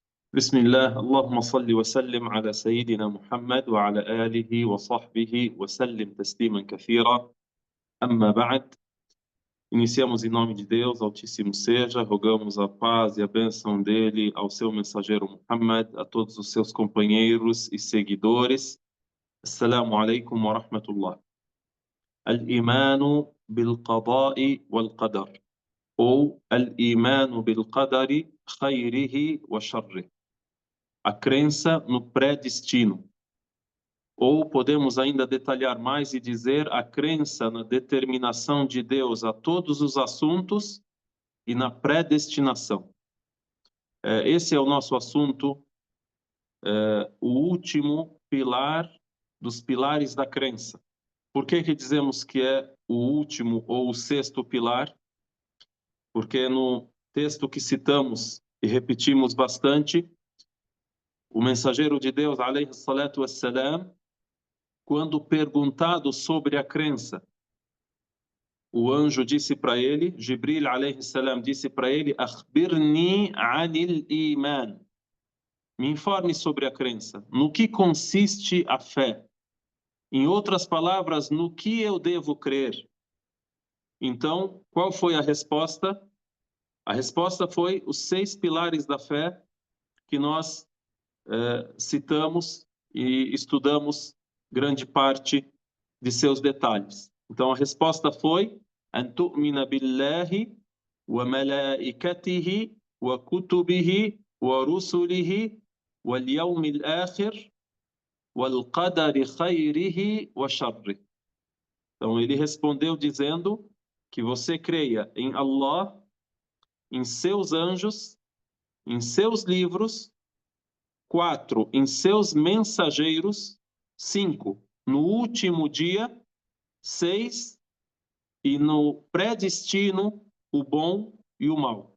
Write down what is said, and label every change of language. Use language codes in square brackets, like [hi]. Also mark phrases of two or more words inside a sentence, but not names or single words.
[ar] بسم الله اللهم صل وسلم على سيدنا محمد وعلى آله وصحبه وسلم تسليما كثيرا. أما بعد, [pt] iniciamos em nome de Deus, Altíssimo seja, rogamos a paz e a bênção dele ao seu mensageiro Muhammad, a todos os seus companheiros e seguidores. [ar] السلام عليكم ورحمة الله. الإيمان بالقضاء والقدر, ou الإيمان بالقدر خيره وشره. [pt] A crença no predestino. Ou podemos ainda detalhar mais e dizer a crença na determinação de Deus a todos os assuntos e na predestinação. Esse é o nosso assunto, o último pilar dos pilares da crença. Por que dizemos que é o último ou o sexto pilar? Porque no texto que citamos e repetimos bastante, o mensageiro de Deus, [ar] عليه الصلاة والسلام, [pt] quando perguntado sobre a crença, o anjo disse para ele, Jibril [ar] عليه السلام [pt] disse para ele, [ar] أخبرني عن الإيمان. [pt] Me informe sobre a crença. No que consiste a fé? Em outras palavras, no que eu devo crer? Então, qual foi a resposta? A resposta foi os 6 pilares da fé que nós citamos e estudamos grande parte de seus detalhes. Então a resposta foi [ar] أن تؤمن بالله وملائكته وكتبه ورسله واليوم الآخر والقدر خيره وشره. [pt] Então ele respondeu dizendo que você creia em Allah, em seus anjos, em seus livros, 4, em seus mensageiros, 5, no último dia, 6, e no predestino, o bom e o mal.